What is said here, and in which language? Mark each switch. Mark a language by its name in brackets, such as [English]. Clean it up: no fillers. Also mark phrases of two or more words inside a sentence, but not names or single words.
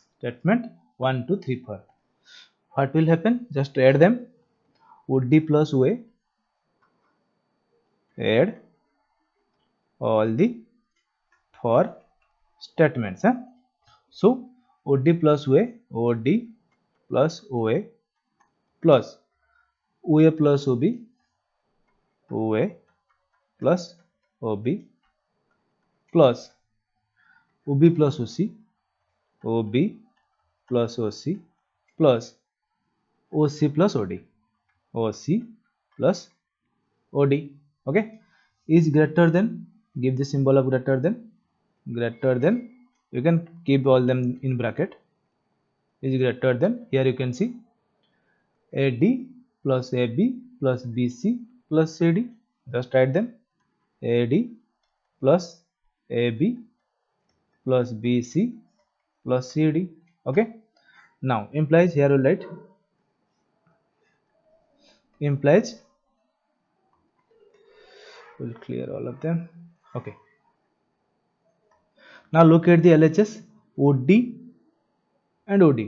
[English] Statement 1, 2, 3, 4. What will happen? Just add them. OD plus OA. Add all the 4 statements. So OD plus OA, OD plus OA plus OA plus OB, OA plus OB plus OB plus OC, OB plus OC plus OC plus OD, OC plus OD. Okay, is greater than, give the symbol of greater than, you can keep all them in bracket. Is greater than, here you can see AD plus AB plus BC plus CD. Just write them. AD plus AB plus BC plus CD. Okay. Now implies, here we'll write implies. We'll clear all of them. Okay. Now look at the LHS. OD and OD.